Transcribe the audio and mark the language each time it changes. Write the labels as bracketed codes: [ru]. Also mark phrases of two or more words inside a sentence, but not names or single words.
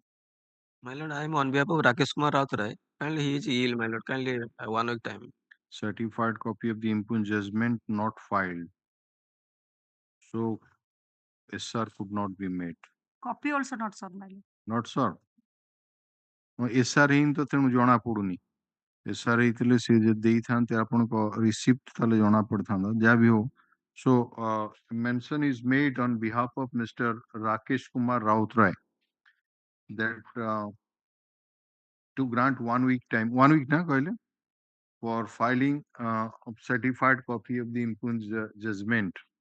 [en] My lord, I am on behalf of Rakesh Kumar Rautray. Kindly he is ill, my lord. Kindly 1 week time. Certified copy of the impugned judgment not filed. So SR could not be made. Copy also not served, my lord. Not sir. [or] SR ହିଁ ତ ତେଣୁ ଜଣା ପଡୁନି। SR ହେଇଥିଲେ ସେ ଯଦି ଦେଇଥାନ୍ତେ ଆପଣଙ୍କ ରିସିପ୍ଟ ତାହେଲେ ଜଣା ପଡିଥାନ୍ତା ଯାହା ବି ହଉ। [en] So mention is made on behalf of Mr. Rakesh Kumar Rautray that to grant 1 week time, 1 week na कहले, for filing of certified copy of the impugned judgment.